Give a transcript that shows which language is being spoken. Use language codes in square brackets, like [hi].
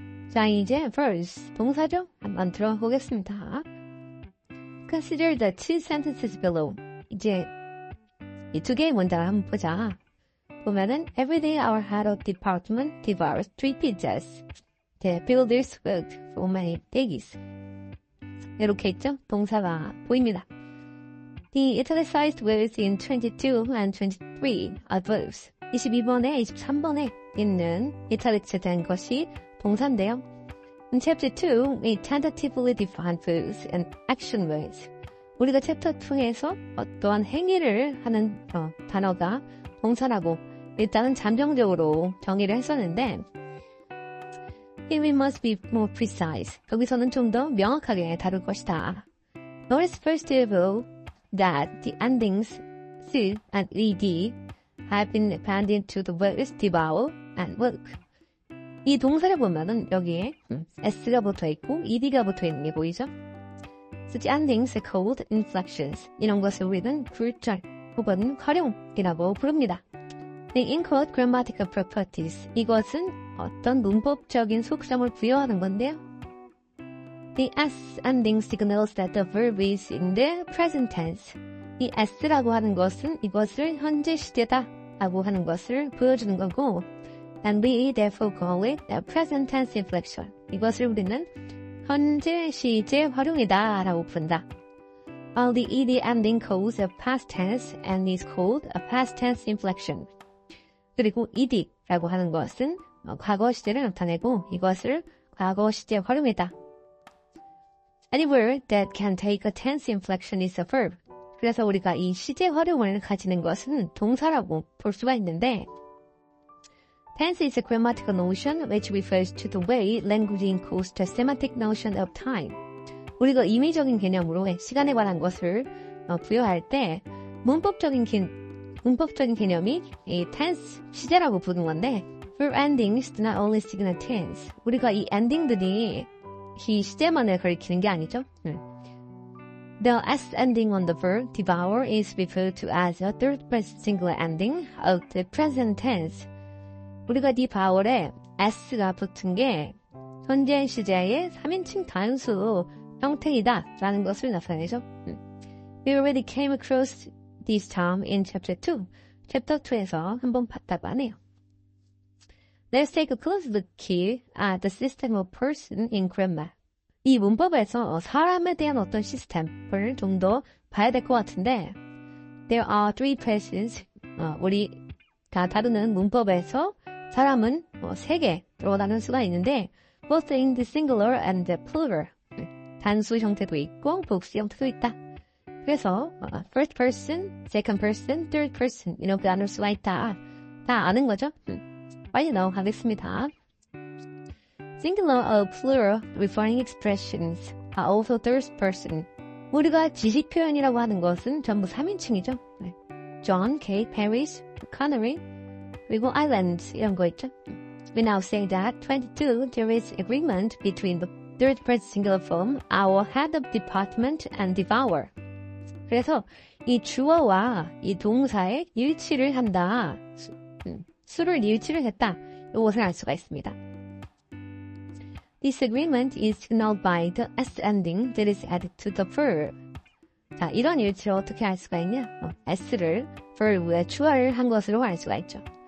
[ko] 자, 이제 verse, 동사죠? 한번 들어보겠습니다. [en] Consider the two sentences below. [ko] 이제 이 두 개의 문장을 한번 보자. 보면은 [en] every day our head of department devours 3 pizzas. The builders worked for many days. [ko] 이렇게 있죠? 동사가 보입니다. [en] The italicized words in 22 and 23 are verbs. [ko] 22번에 23번에 있는 이탈릭스 된 것이 동사인데요. [en] In chapter 2, we tentatively define verbs and action words. [ko] 우리가 챕터 2에서 어떠한 행위를 하는 단어가 동사라고 일단은 잠정적으로 정의를 했었는데 [en] Here we must be more precise. [ko] 거기서는 좀 더 명확하게 다룰 것이다. [en] Notice first of all that the endings s and ed have been appended to the verbs devour and work. [ko] 이 동사를 보면은 여기에 s가 붙어있고 ed가 붙어있는 게 보이죠? [en] Such endings are called inflections. [ko] 이런 것을 우리는 굴절 혹은 활용이라고 부릅니다. [en] The include grammatical properties. [ko] 이것은 어떤 문법적인 속성을 부여하는 건데요. [en] The s ending signals that the verb is in the present tense. [ko] 이 s라고 하는 것은 이것을 현재 시제다 라고 하는 것을 보여주는 거고 [en] and we therefore call it a present tense inflection. [ko] 이것을 우리는 현재 시제 활용이다 라고 부른다. [en] While the ed ending calls a past tense and is called a past tense inflection. [ko] 그리고 ed라고 하는 것은 과거 시제를 나타내고 이것을 과거 시제 활용이다. [en] Any word that can take a tense inflection is a verb. [ko] 그래서 우리가 이 시제 활용을 가지는 것은 동사라고 볼 수가 있는데 [en] Tense is a grammatical notion which refers to the way language encodes the semantic notion of time. [ko] 우리가 임의적인 개념으로 시간에 관한 것을 부여할 때 문법적인 개념이 이 tense, 시제라고 부르는 건데 [en] verb endings do not only signal tense. [ko] 우리가 이 ending들이 이 시제만을 가리키는 게 아니죠. [en] The s ending on the verb devour is referred to as a third person singular ending of the present tense. [ko] 우리가 devour에 s가 붙은 게 현재 시제의 3인칭 단수 형태이다 라는 것을 나타내죠. [en] We already came across this term in chapter 2. [ko] 챕터 2에서 한번 봤다고 하네요. [en] Let's take a close look here at the system of person in grammar. [ko] 이 문법에서 사람에 대한 어떤 시스템을 좀 더 봐야 될 것 같은데 [en] There are three persons. [ko] 우리가 다루는 문법에서 사람은 3개로 나눌 수가 있는데 [en] both in the singular and the plural. [ko] 단수 형태도 있고 복수 형태도 있다. 그래서 [en] first person, second person, third person [ko] 이렇게 나눌 수가 있다. 다 아는 거죠? 빨리 넘어가겠습니다. [en] Singular or plural referring expressions are also third person. [ko] 우리가 지식 표현이라고 하는 것은 전부 3인칭이죠. John, Kate, Paris, Connery, 그리고 islands 이런 거 있죠. [en] We now say that 22 there is agreement between the third person singular form, our head of department and devour. [ko] 그래서 이 주어와 이 동사의 일치를 한다. 수를 일치를 했다. 이것을 알 수가 있습니다. [en] This agreement is signaled by the s ending that is added to the verb. [ko] 자, 이런 일치를 어떻게 알 수가 있냐? s를 verb에 추가를 한 것으로 알 수가 있죠.